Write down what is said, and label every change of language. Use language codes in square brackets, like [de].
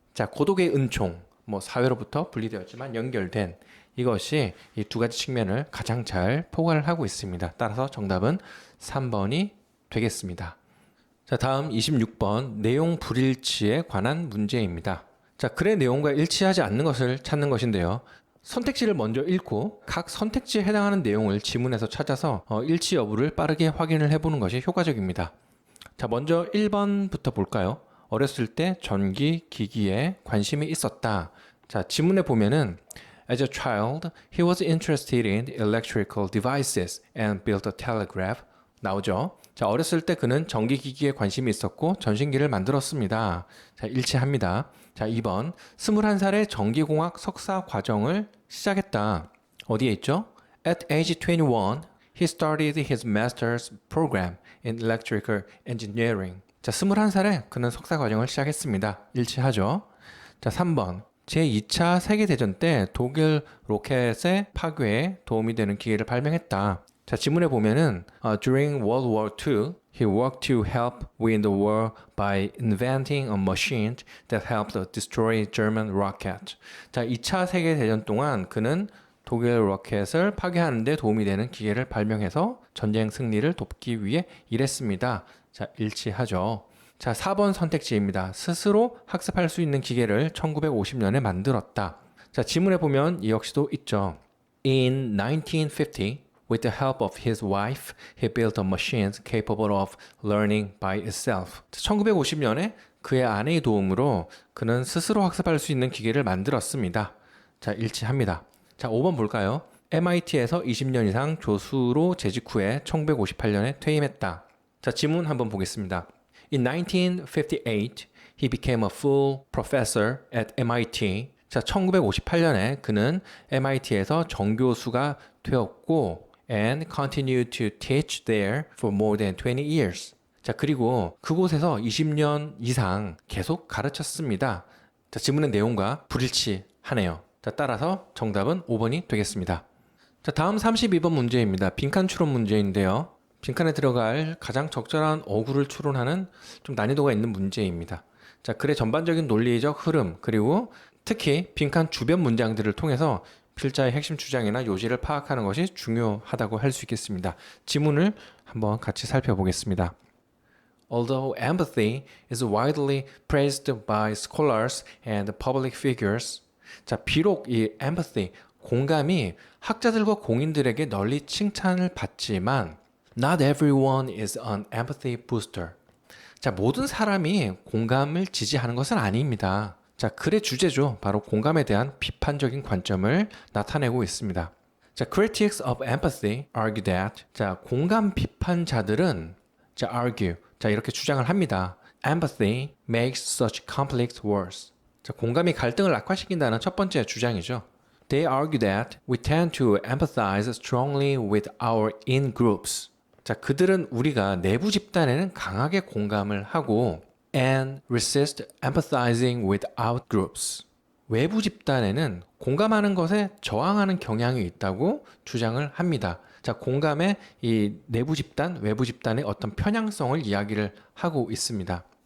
[ko] 자, 고독의 은총, 사회로부터 분리되었지만 연결된 이것이 이 두 가지 측면을 가장 잘 포괄을 하고 있습니다. 따라서 정답은 3번이 되겠습니다. 자, 다음 26번 내용 불일치에 관한 문제입니다. 자, 글의 내용과 일치하지 않는 것을 찾는 것인데요. 선택지를 먼저 읽고 각 선택지에 해당하는 내용을 지문에서 찾아서 일치 여부를 빠르게 확인을 해보는 것이 효과적입니다. 자, 먼저 1번부터 볼까요? 어렸을 때 전기 기기에 관심이 있었다. 자, 지문에 보면은 [en] As a child, he was interested in electrical devices and built a telegraph. [ko] 나오죠? 자, 어렸을 때 그는 전기기기에 관심이 있었고 전신기를 만들었습니다. 자, 일치합니다. 자, 2번 21살에 전기공학 석사 과정을 시작했다. 어디에 있죠? [en] At age 21, he started his master's program in electrical engineering. [ko] 자, 21살에 그는 석사 과정을 시작했습니다. 일치하죠? 자, 3번 제2차 세계대전 때 독일 로켓의 파괴에 도움이 되는 기계를 발명했다. 자, 지문에 보면은 [en] During World War II, he worked to help win the war by inventing a machine that helped destroy German rocket. [ko] 자, 2차 세계대전 동안 그는 독일 로켓을 파괴하는 데 도움이 되는 기계를 발명해서 전쟁 승리를 돕기 위해 일했습니다. 자, 일치하죠. 자, 4번 선택지입니다. 스스로 학습할 수 있는 기계를 1950년에 만들었다. 자, 지문에 보면 이 역시도 있죠. [en] In 1950, with the help of his wife, he built a machine capable of learning by itself. [ko] 1950년에 그의 아내의 도움으로 그는 스스로 학습할 수 있는 기계를 만들었습니다. 자, 일치합니다. 자, 5번 볼까요? MIT에서 20년 이상 교수로 재직 후에 1958년에 퇴임했다. 자, 지문 한번 보겠습니다. [en] In 1958, he became a full professor at MIT. [ko] 자, 1958년에 그는 MIT에서 정교수가 되었고 [en] and continued to teach there for more than 20 years. [ko] 자, 그리고 그곳에서 20년 이상 계속 가르쳤습니다. 자, 지문의 내용과 불일치하네요. 자, 따라서 정답은 5번이 되겠습니다. 자, 다음 32번 문제입니다. 빈칸 추론 문제인데요. 빈칸에 들어갈 가장 적절한 어구를 추론하는 좀 난이도가 있는 문제입니다. 자, 글의 전반적인 논리적 흐름, 그리고 특히 빈칸 주변 문장들을 통해서 필자의 핵심 주장이나 요지를 파악하는 것이 중요하다고 할 수 있겠습니다. 지문을 한번 같이 살펴보겠습니다. [en] Although empathy is widely praised by scholars and public figures, [ko] 자, 비록 이 empathy, 공감이 학자들과 공인들에게 널리 칭찬을 받지만 [en] Not everyone is an empathy booster. [ko] 자, 모든 사람이 공감을 지지하는 것은 아닙니다. 자, 글의 주제죠. 바로 공감에 대한 비판적인 관점을 나타내고 있습니다. [en] 자, critics of empathy argue that. [ko] 자, 공감 비판자들은 argue. 자, 이렇게 주장을 합니다. [en] Empathy makes such conflicts worse. [ko] 자, 공감이 갈등을 악화시킨다는 첫 번째 주장이죠. [en] They argue that we tend to empathize strongly with our in-groups. [ko] 자, 그들은 우리가 내부 집단에는 강하게 공감을 하고 [en] and resist empathizing with out-groups. [ko] 외부 집단에는 공감하는 것에 저항하는 경향이 있다고 주장을 합니다. 자, 공감의 이 내부 집단, 외부 집단의 어떤 편향성을 이야기를 하고 있습니다.